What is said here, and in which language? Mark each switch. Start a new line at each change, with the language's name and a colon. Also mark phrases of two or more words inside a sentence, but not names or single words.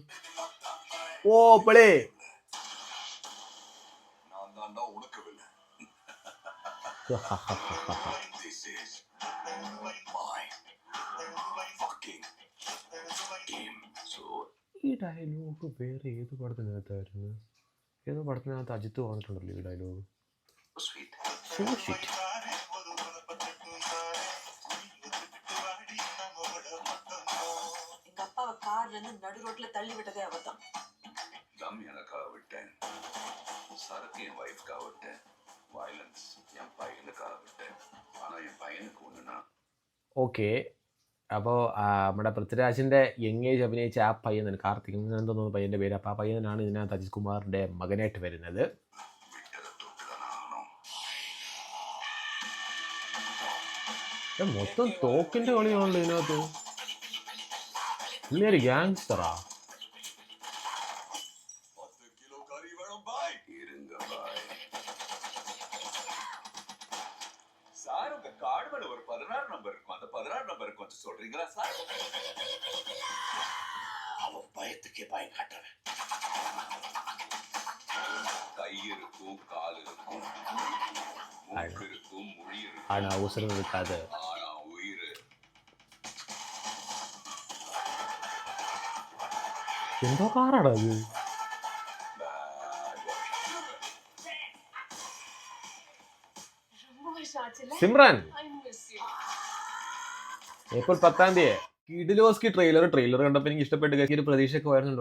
Malayalam: ഓ പളേ ഈ ഡയലോഗ് വേറെ ഏത് പടത്തിനകത്തായിരുന്നു? ഏതോ പടത്തിനകത്ത് അജിത്ത് വന്നിട്ടുണ്ടല്ലോ ഈ ഡയലോഗ്.
Tamil: கார்ல இருந்து நடு ரோட்ல தள்ளி விட்டதே அவதான். தம் எனக்காக விட்டேன், சரக்கு என் வைஃப்காக விட்டேன், வயலன்ஸ் என் பையனுக்காக விட்டேன். ஆனா என் பையனுக்கு ஒண்ணுனா
Malayalam: ഓക്കെ. അപ്പോൾ നമ്മുടെ പൃഥ്വിരാജിൻ്റെ
English: young age
Malayalam: അഭിനയിച്ച ആ പയ്യൻ, കാർത്തിക് എന്തോ പയ്യൻ്റെ പേര്. അപ്പോൾ ആ പയ്യനാണ് ഇതിനകത്ത് അജിത് കുമാറിൻ്റെ മകനായിട്ട് വരുന്നത്. മൊത്തം തോക്കിൻ്റെ കളിയാണല്ലോ ഇതിനകത്ത്. പുള്ളിയൊരു ഗ്യാങ്സ്റ്ററാ.
Tamil: சார் உங்க கார்டு மேல ஒரு 16 நம்பர் இருக்கும். அந்த 16 நம்பர் கொஞ்சம் சொல்றீங்களா சார்? அவன் பயத்துக்கே பயம் காட்டுறவன். கை இருக்கும், கால் இருக்கும், மூக்கு இருக்கும், மொழி இருக்கும், ஆனா அவசரம் இருக்காது. ஆனா உயிர்.
Malayalam: എന്തോ കാറാണ് അത്. സിമ്രൻ ഏപ്രിൽ 10 കിഡിലോസ്കി ട്രെയിലർ കണ്ടപ്പോൾ എനിക്ക് ഇഷ്ടപ്പെട്ട് ഒരു പ്രതീക്ഷയൊക്കെ വരുന്നുണ്ട്.